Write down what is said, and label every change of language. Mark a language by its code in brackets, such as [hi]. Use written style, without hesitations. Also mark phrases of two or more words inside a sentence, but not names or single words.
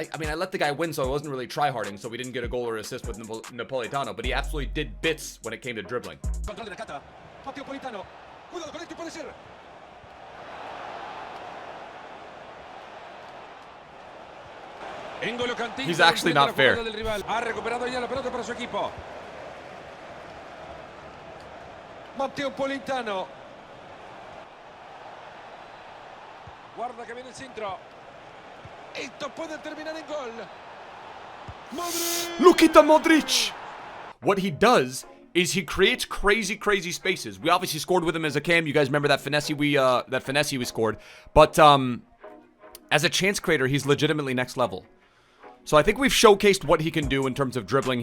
[en] I mean, I let the guy win, so I wasn't really tryharding, so we didn't get a goal or assist with Napolitano, but he absolutely did bits when it came to dribbling. He's actually not fair. [es] Ha recuperado ya la pelota para su equipo. Matteo Politano. Guarda que viene el centro. Esto puede terminar en gol. Modric. [en] Look at the Modric. What he does is he creates crazy spaces. We obviously scored with him as a cam. You guys remember that finesse we scored. But as a chance creator, he's legitimately next level. So I think we've showcased what he can do in terms of dribbling.